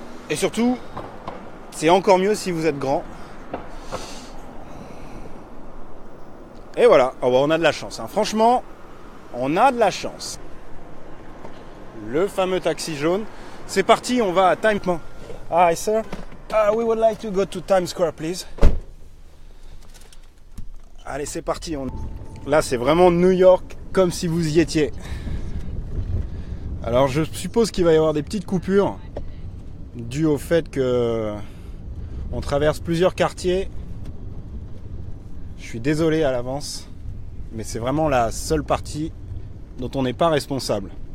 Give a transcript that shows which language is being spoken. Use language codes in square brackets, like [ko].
[fr] Et surtout, c'est encore mieux si vous êtes grand. Et voilà, oh bah on a de la chance. Hein. Franchement, on a de la chance. Le fameux taxi jaune. C'est parti, on va à Times Square. [en] Hi sir, we would like to go to Times Square, please. [fr] Allez, c'est parti. Là, c'est vraiment New York, comme si vous y étiez. Alors, je suppose qu'il va y avoir des petites coupures dues au fait que on traverse plusieurs quartiers. Je suis désolé à l'avance, mais c'est vraiment la seule partie dont on n'est pas responsable.